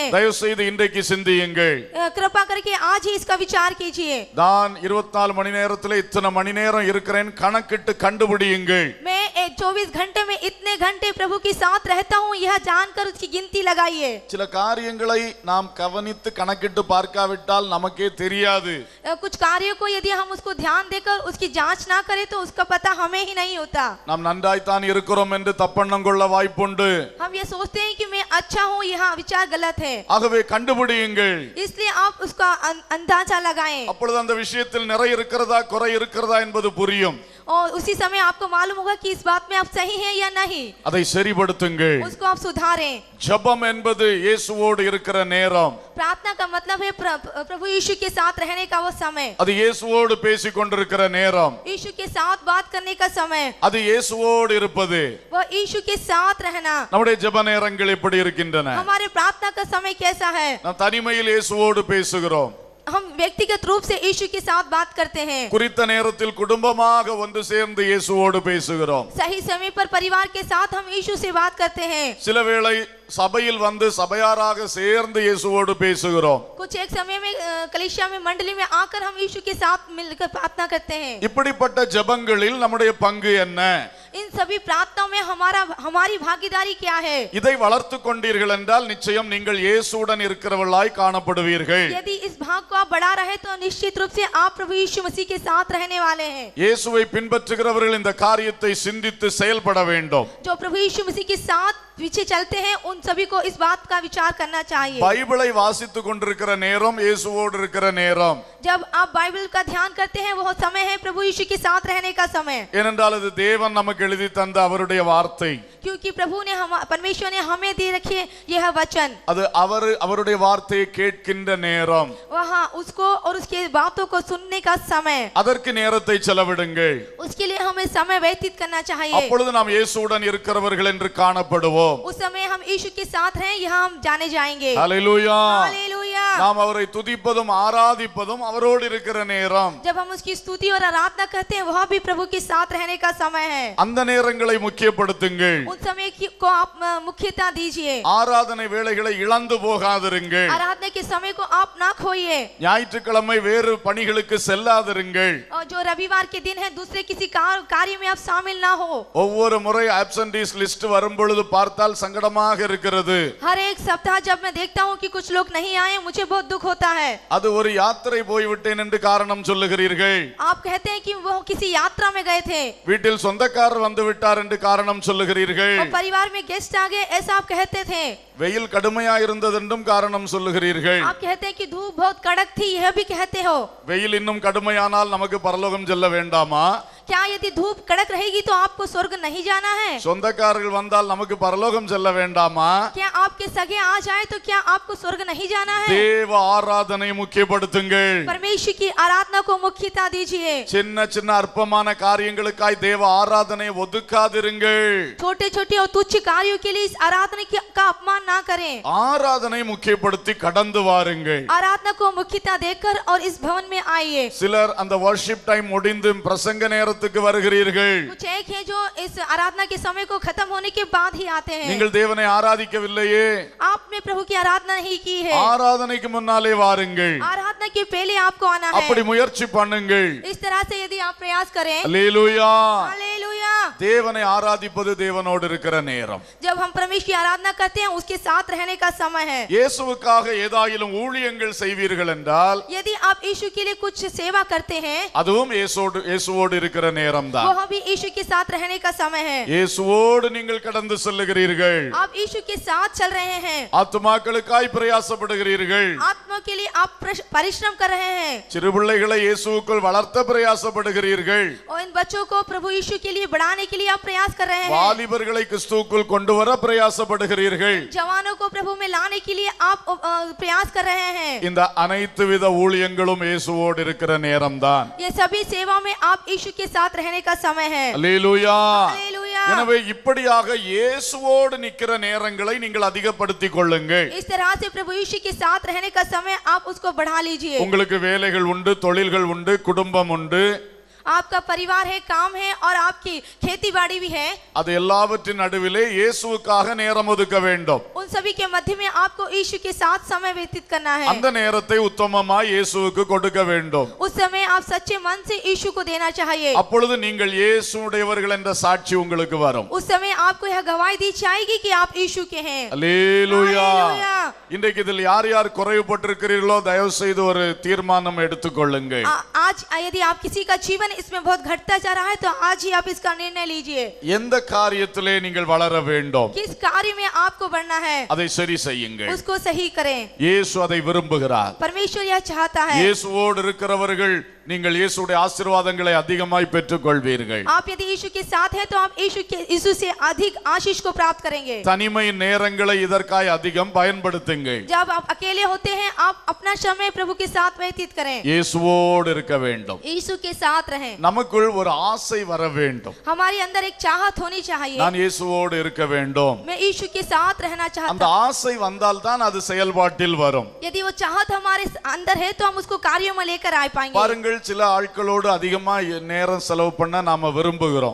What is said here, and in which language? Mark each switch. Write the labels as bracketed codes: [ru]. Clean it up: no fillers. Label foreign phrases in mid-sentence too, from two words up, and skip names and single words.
[ta] தயவு செய்து இன்றைக்கு சிந்தியுங்கள். [hi] कृपा करके आज ही इसका विचार कीजिए. [ta] நான் 24 மணி நேரத்துல இத்தனை மணி நேரம் இருக்கிறேன் கணக்கிட்டு கண்டுபிடியுங்கள். [hi] मैं 24 घंटे में इतने घंटे प्रभु के साथ रहता हूँ, यह जानकर उसकी गिनती लगाइए। [ta] சில காரியங்களை நாம் கவனித்து கணக்கிட்டு பார்க்காவிட்டால் நமக்கே தெரியாது. [hi] कुछ कार्यों को यदि हम उसको ध्यान देकर उसकी जांच ना करें तो उसका पता हमें ही नहीं होता। [ta] நாம் நன்றாய்த்தான் இருக்கிறோம் என்று தப்பெண்ணம் கொள்ள வாய்ப்புண்டு. [hi] हम ये सोचते हैं कि मैं अच्छा हूँ, यह विचार गलत है। [ta] ஆகவே கண்டுபிடியுங்கள். [hi] इसलिए आप उसका अंदाजा लगाएं [ta] அப்பொழுது அந்த விஷயத்தில் நிறை இருக்கிறதா குறை இருக்கிறதா என்பது புரியும். [hi] और उसी समय आपको मालूम होगा कि इस बात में आप सही हैं या नहीं। [ta] அதை சரிப்படுத்துங்கள். [hi] उसको आप सुधारें। [ta] ஜெபம் என்பது இயேசுவோடு இருக்கிற நேரம். [hi] प्रार्थना का मतलब है प्रभु यीशु के साथ रहने का वो समय। [ta] அது இயேசுவோடு பேசிக் கொண்டிருக்கிற நேரம். [hi] यीशु के साथ बात करने का समय। [ta] அது இயேசுவோடு இருப்பது. [hi] वो यीशु के साथ रहना। [ta] நம்முடைய ஜெப நேரங்கள் எப்படி இருக்கின்றன? [hi] हमारे प्रार्थना का समय कैसा है? [ta] நாம் தனிமையில் இயேசுவோடு பேசுகிறோம். [hi] हम व्यक्तिगत रूप से यीशु के साथ बात करते हैं। [ta] குறித்த நேரத்தில் குடும்பமாக ஒன்று சேர்ந்து இயேசுவோடு பேசுகிறோம். [hi] सही समय पर परिवार के साथ हम यीशु से बात करते हैं। [ta] சில வேளை சபையில் வந்து சபையாராக சேர்ந்து இயேசுவோடு பேசுகிறோம். [hi] कुछ एक समय में कलीसिया में मंडली में आकर हम यीशु के साथ मिलकर प्रार्थना करते हैं। [ta] இப்படிப்பட்ட ஜெபங்களில் நம்முடைய பங்கு என்ன? [hi] इन सभी प्रार्थनाओं में हमारी भागीदारी क्या है? [ta] இதை வளர்த்துக் கொண்டீர்கள் என்றால் நிச்சயம் நீங்கள் இயேசுவுடன் இருக்கிறவர்களாய் காணப்படுவீர்கள். [hi] यदि इस भाग को आप बढ़ा रहे तो निश्चित रूप से आप प्रभु यीशु मसीह के साथ रहने वाले हैं। [ta] இயேசுவை பின்பற்றுகிறவர்கள் இந்த காரியத்தை சிந்தித்து செயல்பட வேண்டும். [hi] जो प्रभु यीशु मसीह के साथ पीछे चलते हैं उन सभी को इस बात का विचार करना चाहिए। [ta] பைபிளை வாசித்துக் கொண்டிருக்கிற நேரம் இயேசுவோடு இருக்கிற நேரம். [hi] जब आप बाइबल का ध्यान करते हैं वह समय है प्रभु यीशु के साथ रहने का समय। [ta] ஏனென்றால் அது தேவன் நமக்கு எழுதி தந்த அவருடைய வார்த்தை. [hi] क्योंकि प्रभु ने परमेश्वर ने हमें दे रखी है यह वचन। [ta] அது அவருடைய வார்த்தையை கேட்கின்ற நேரம். [hi] वहाँ उसको और उसके बातों को सुनने का समय। [ta] அதற்கு நேரத்தை செலவிடுங்கள். [hi] उसके लिए हमें समय व्यतीत करना चाहिए। [ta] அப்பொழுது நாம் இயேசுவுடன் இருக்கிறவர்கள் என்று காணப்படுவோம். [hi] उस समय हम यीशु के साथ हैं यह हम जाने जाएंगे। [ta] ஹல்லேலூயா. [hi] हालेलुया। [ta] நாம் அவரை துதிப்பதும் ஆராதிப்பதும் அவரோடு இருக்கிற நேரம். [hi] जब हम उसकी स्तुति और आराधना करते हैं वह भी प्रभु के साथ रहने का समय है। [ta] அந்த நேரங்களை முக்கியப்படுத்துங்கள். [hi] उन समय को आप मुख्यता दीजिए। [ta] ஆராதனை வேளைகளை இழந்து போகாதிருங்கள். [hi] आराधना के समय को आप ना खोइए। [ta] ஞாயிற்றுக்கிழமை வேறு பணிகளுக்கு செல்லாதிருங்கள். [hi] और जो रविवार के दिन है दूसरे किसी कार्य में आप शामिल ना हो। [ta] ஒவ்வொரு முறை [en] absentees list [ta] வரும் பொழுது பார்த்தால் சங்கடமாக இருக்கிறது. [hi] हर एक सप्ताह जब मैं देखता हूँ कि कुछ लोग नहीं आए मुझे बहुत दुख होता है। [ta] அது ஒரு யாத்திரை போய்விட்டேன் என்று காரணம் சொல்லுகிறீர்கள். [hi] आप कहते हैं कि वो किसी यात्रा में गए थे। [ta] வீட்டில் சொந்தக்காரர் வந்து விட்டார் என்று காரணம் சொல்லுகிறீர்கள். [hi] और परिवार में गेस्ट आ गए ऐसा आप कहते थे। [ta] வெயில் கடுமையா இருந்ததென்றும் காரணம் சொல்லுகிறீர்கள். [hi] आप कहते हैं कि धूप बहुत कड़क थी यह भी कहते हो। [ta] வெயில் இன்னும் கடுமையானால் நமக்கு பரலோகம் செல்ல வேண்டாமா? [hi] क्या यदि धूप कड़क रहेगी तो आपको स्वर्ग नहीं जाना है? [ta] சொந்தக்காரர்கள் வந்தால் நமக்கு பரலோகம் செல்ல வேண்டாமா? [hi] क्या आपके सगे आ जाए तो क्या आपको स्वर्ग नहीं जाना है? [ta] தேவ ஆராதனை முக்கியப்படுத்துங்கள். [hi] परमेश्वर की आराधना को मुख्यता दीजिए। [ta] சின்ன சின்ன அற்பமான காரியங்களுக்காய் தேவ ஆராதனை ஒதுக்காதிருங்கள். [hi] छोटे छोटे और तुच्छ कार्यों के लिए इस आराधना का अपमान ना करें। [ta] ஆராதனை முக்கியப்படுத்தி கடந்து வாருங்கள். [hi] आराधना को मुख्यता देकर और इस भवन में आइए। [ta] சிலர் அந்த [en] worship time [ta] முடிந்து பிரசங்க நேரத்துக்கு வருகிறீர்கள். [hi] कुछ एक है जो इस आराधना के समय को खत्म होने के बाद ही आते हैं। [ta] நீங்கள் தேவனை ஆராதிக்கவில்லையே? [hi] आपने प्रभु की आराधना नहीं की है। [ta] ஆராதனைக்கு முன்னாலே வாருங்கள். [hi] आराधना के पहले आपको आना है। [ta] அப்படி முயற்சி பண்ணுங்கள். [hi] इस तरह से यदि आप प्रयास करें। [ta] அல்லேலூயா. [hi] हालेलुया। [ta] தேவனை ஆராதிப்பது தேவனோடு இருக்கிற நேரம். [hi] जब हम परमेश्वर की आराधना करते हैं उसके साथ रहने का समय है। [ta] இயேசுவுக்காக ஏதாயிலும் ஊழியங்கள் செய்வீர்கள் என்றால் [hi] यदि आप यीशु के लिए कुछ सेवा करते हैं [ta] அதுவும் இயேசுவோடு இருக்கிற நேரம் தான். [hi] वह भी यीशु के साथ रहने का समय है। [ta] இயேசுவோடு நீங்கள் கடந்து செல்லுகிறீர்கள். [hi] आप यीशु के साथ चल रहे हैं। [ta] ஆத்துமாக்களுக்காய் பிரயாசப்படுகிறீர்கள். [hi] आत्मा के लिए आप परिश्रम कर रहे हैं। [ta] சிறு பிள்ளைகளை இயேசுவுக்குள் வளர்த்த பிரயாசப்படுகிறீர்கள். [hi] और इन बच्चों को प्रभु यीशु के लिए बढ़ाने के लिए आप प्रयास कर रहे हैं। [ta] வாலிபர்களை கிறிஸ்துவுக்குள் கொண்டு வர பிரயாசப்படுகிறீர்கள். [hi] जवानों को प्रभु में लाने के लिए आप प्रयास कर रहे हैं। [ta] இந்த அனைத்து வித ஊழியங்களும் இயேசுவோடு இருக்கிற நேரம்தான். [hi] ये सभी सेवा में आप यीशु के साथ रहने का समय है। [ta] அல்லேலூயா. [hi] हालेलुया। [ta] எனவே இப்படியாக இயேசுவோடு நிக்கிற நேரங்களை நீங்கள் அதிகப்படுத்திக் கொள்ளுங்கள். [hi] इस तरह से प्रभु यीशु के साथ रहने का समय आप उसको बढ़ा लीजिए। [ta] உங்களுக்கு வேலைகள் உண்டு, தொழில்கள் உண்டு, குடும்பம் உண்டு. [hi] आपका परिवार है, काम है और आपकी खेती बाड़ी भी है, [ta] அது எல்லாவற்றின் நடுவிலே இயேசுவுக்காக நேரம் ஒதுக்க வேண்டும். [hi] उन सभी के मध्य में आपको यीशु के साथ समय व्यतीत करना है। [ta] அந்த நேரத்தை உத்தமமாய் இயேசுவுக்கு கொடுக்க வேண்டும். [hi] उस समय आप सच्चे मन से यीशु को देना चाहिए। [ta] அப்பொழுது நீங்கள் இயேசுவுடையவர்கள் என்ற சாட்சி உங்களுக்கு வரும். [hi] उस समय आपको यह गवाही दी जाएगी कि आप यीशु के हैं। [ta] அல்லேலூயா. [hi] हालेलूया। [ta] இன்றைக்கு இதில் யார் யார் குறைவுபட்டிருக்கிறீர்களோ தயவு செய்து ஒரு தீர்மானம் எடுத்துக்கொள்ளுங்கள். [hi] आज यदि आप किसी का जीवन इसमें बहुत घटता जा रहा है तो आज ही आप इसका निर्णय लीजिए। [ta] எந்த காரியத்திலே நீங்கள் வளர வேண்டும், [hi] किस कार्य में आपको बढ़ना है, [ta] அதை சரி செய்யுங்கள். [hi] उसको सही करें। [ta] இயேசு அதை விரும்புகிறார். [hi] परमेश्वर यह चाहता है। [ta] இயேசுவோடு இருக்கிறவர்கள் நீங்கள் இயேசுடைய ஆசீர்வாதங்களை அதிகமாய் பெற்றுக்கொள்வீர்கள். [hi] आप यदि यीशु के साथ हैं तो आप यीशु से अधिक आशीष को प्राप्त करेंगे। [ta] தனிமை நேரங்களை இதற்காய் அதிகம் பயன்படுத்துங்கள். [hi] जब आप अकेले होते हैं आप अपना समय प्रभु के साथ व्यतीत करें। [ta] இயேசுவோடு இருக்க வேண்டும். [hi] यीशु के साथ रहें। [ta] நமக்குள் ஒரு ஆசை வர வேண்டும். [hi] हमारे अंदर एक चाहत होनी चाहिए। [ta] நான் இயேசுவோடு இருக்க வேண்டும். [hi] मैं यीशु के साथ रहना चाहता [ta] அந்த [hi] हूं। [ta] ஆசை வந்தால் தான் அது செயல்பாட்டில் வரும். [hi] यदि वो चाहत हमारे अंदर है तो हम उसको कार्यों में लेकर आ पाएंगे। [ta] பாருங்கள், சில ஆட்களோடு அதிகமா நேரம் செலவு பண்ண நாம விரும்புகிறோம்.